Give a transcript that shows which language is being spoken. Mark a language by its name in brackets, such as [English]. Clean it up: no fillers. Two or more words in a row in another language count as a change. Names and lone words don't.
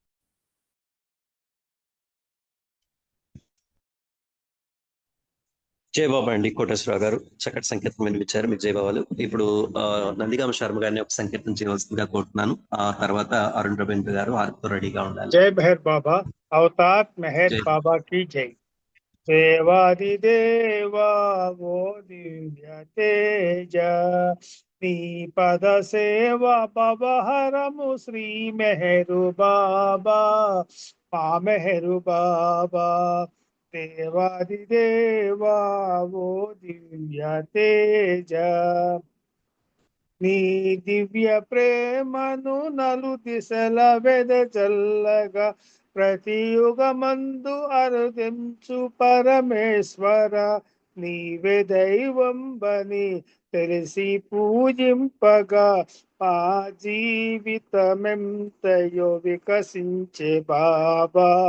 [Telugu] జై బాబా అండి. కోటేశ్వరరావు గారు చక్కటి సంకీర్తన వినిపించారు, మీకు జై బాబాలు. ఇప్పుడు నందిగామ శర్మ గారిని ఒక సంకీర్తన చేయవలసిందిగా కోరుతున్నాను. ఆ తర్వాత అరుణ్ రవీంద్ర గారు ఆర్తో రెడీగా ఉండాలి. [Hindi] जय मेहर बाबा, अवतार मेहर जय। बाबा की जय। [Telugu] దేవాదిదేవా ఓ దివ్య తేజ, నీ పద సేవ పవహరము శ్రీ మెహరు బాబా, మా మెహరు బాబా. దేవాదిదేవా ఓ దివ్య తేజ, నీ దివ్య ప్రేమను నలు దిశల వెదజల్లగా, ప్రతి యుగమందు అరుదించు పరమేశ్వర, నీవే దైవంబని తెలిసి పూజింపగా, మా జీవితమెంతయో వికసించే బాబా.